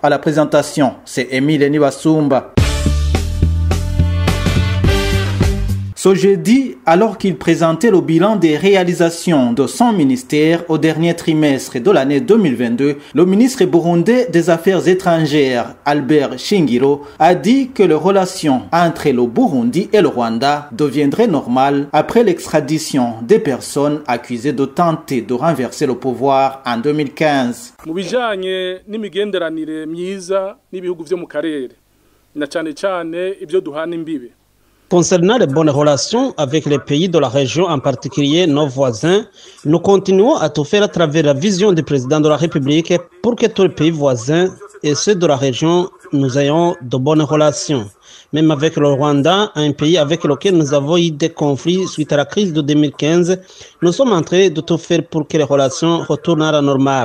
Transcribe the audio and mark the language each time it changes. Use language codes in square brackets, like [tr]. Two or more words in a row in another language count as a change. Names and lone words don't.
[fr] À la présentation, c'est Émile Nibasumba. Ce jeudi, alors qu'il présentait le bilan des réalisations de son ministère au dernier trimestre de l'année 2022, le ministre burundais des Affaires étrangères, Albert Shingiro, a dit que les relations entre le Burundi et le Rwanda deviendraient normales après l'extradition des personnes accusées de tenter de renverser le pouvoir en 2015. [rn] Mu bijanye n'imigenderanire myiza n'ibihugu vyo mu karere na cyane ibyo duhana imbibe. [fr] Concernant les bonnes relations avec les pays de la région, en particulier nos voisins, nous continuons à tout faire à travers la vision du président de la République pour que tous les pays voisins et ceux de la région, nous ayons de bonnes relations. Même avec le Rwanda, un pays avec lequel nous avons eu des conflits suite à la crise de 2015, nous sommes en train de tout faire pour que les relations retournent à la normale.